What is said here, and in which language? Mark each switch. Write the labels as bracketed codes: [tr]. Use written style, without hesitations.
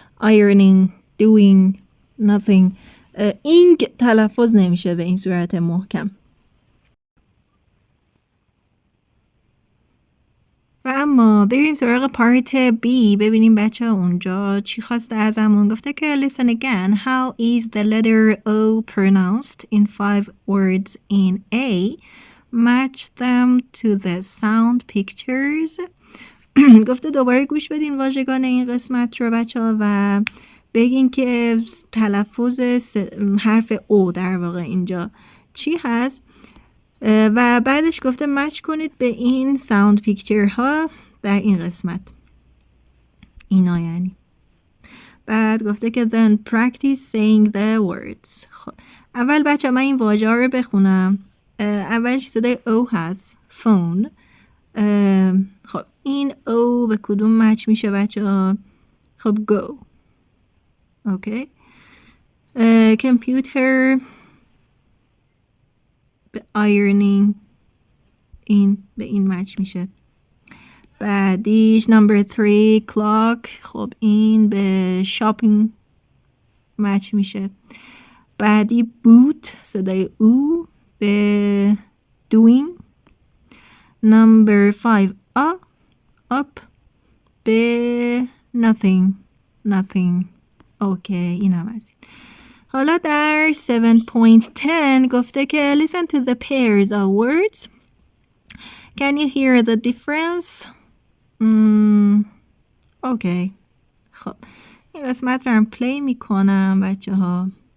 [en] ironing, doing, nothing. [fa] اینگ تلفظ نمیشه به این صورت محکم. و اما بریم سراغ پارت B، ببینیم بچه اونجا چی خواسته ازمون. گفته که [en] listen again, how is the letter O pronounced in 5 words in A? Match them to the sound pictures. [fa] گفته دوباره گوش بدین واژگان این قسمت رو بچه ها و بگین که تلفظ حرف O در واقع اینجا چی هست و بعدش گفته مچ کنید به این ساوند پیکچر ها در این قسمت. اینا یعنی بعد گفته که [en] then practice saying the words. [fa] خب اول بچه من این واژه ها رو بخونم. اولش صدای O هست، phone. خب این O به کدوم مچ میشه بچه ها؟ خب go. اوکی. computer به ironing، این به این مچ میشه. بعدیش number 3 clock، خب این به shopping مچ میشه. بعدی boot، صدای او به doing. [en] number 5 up به nothing. [fa] اوکی، این هم از این. حالا در 7.10 گفته که [en] listen to the pairs of words. Can you hear the difference? [fa] اوکی. خب این قسمت رو هم پلی میکنم بچه ها.